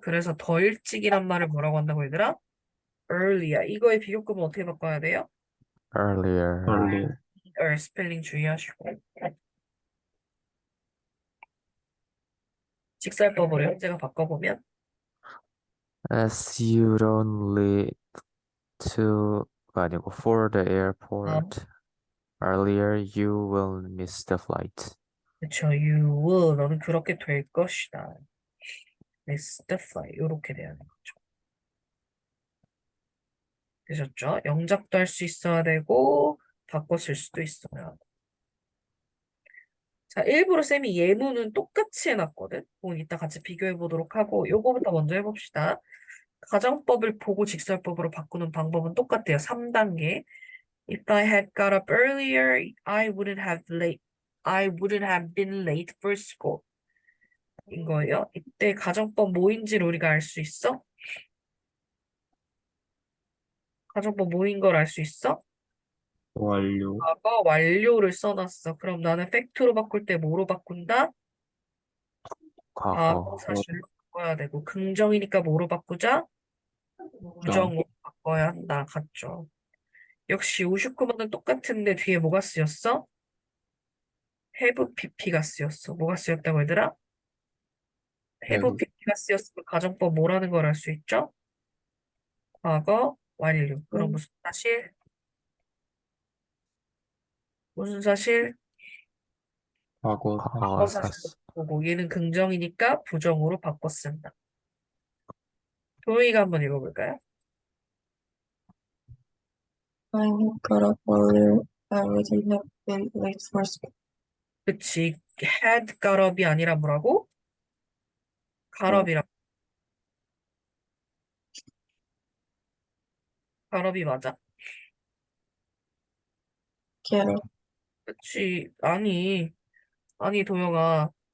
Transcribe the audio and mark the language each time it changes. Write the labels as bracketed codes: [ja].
[ko] 그래서 더 일찍이란 말을 뭐라고 한다고, 얘들아? [en] early야. [ko] 이거의 비교급은 어떻게 바꿔야 돼요? [en] earlier. earlier. [ko] 스펠링 주의하시고. 직설법으로 현재가 바꿔보면, [en] As you don't lead to [ko] 가 아니고 [en] for the 아, airport earlier, you will miss the flight. [ko] 그쵸. [en] You will. [ko] 너는 그렇게 될 것이다. [en] miss the flight. [ko] 요렇게 돼야 하는 거죠. 되셨죠? 영작도 할 수 있어야 되고, 바꿔 쓸 수도 있어요. 자, 일부러 쌤이 예문은 똑같이 해놨거든. 그건 이따 같이 비교해 보도록 하고, 요거부터 먼저 해봅시다. 가정법을 보고 직설법으로 바꾸는 방법은 똑같아요. 3단계. [en] If I had got up earlier, I wouldn't have been late for school. [ko] 인 거예요. 이때 가정법 뭐인지를 우리가 알 수 있어? 가정법 뭐인 걸 알 수 있어? 완료. 과거 완료를 써놨어. 그럼 나는 팩트로 바꿀 때 뭐로 바꾼다? 과거 사실로 바꿔야 되고, 긍정이니까 뭐로 바꾸자? 부정으로 바꿔야 한다. 같죠? 역시 59번은 똑같은데 뒤에 뭐가 쓰였어? have pp가 쓰였어. 뭐가 쓰였다고 얘들아? have [en] have. [ko] pp가 쓰였으면 가정법 뭐라는 걸 알 수 있죠? 과거 완료. 그럼 무슨 사실? 무슨 사실? 과거 과거 과거 사실. 사실로 사실. 바꾸고 얘는 긍정이니까 부정으로 바꿔 쓴다. 도희가 한번 읽어볼까요? [en] I have got up earlier. I wouldn't have been late for school. [ko] 그치. [en] had got up [ko] 이 아니라 뭐라고? [en] got up이라. got up이 맞아. Get up. [ko] 그치. 아니, 도영아.